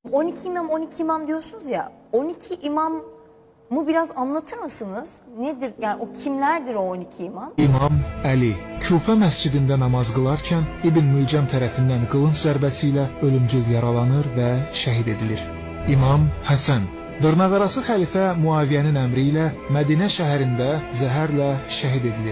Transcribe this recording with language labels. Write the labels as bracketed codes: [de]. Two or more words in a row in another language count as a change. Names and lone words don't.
[tr] 12 imam 12 imam diyorsunuz ya, 12 imam mu biraz anlatır mısınız? Nedir yani, o kimlerdir o 12 imam? [az] İmam Əli Küfə məscidində namaz qılarkən İbn Mülcəm tərəfindən qılınc zərbəsi ilə ölümcül yaralanır və şəhid edilir. İmam Həsən dırnaqarası xəlifə Muaviyyənin əmri ilə Mədinə şəhərində zəhərlə şəhid edilir.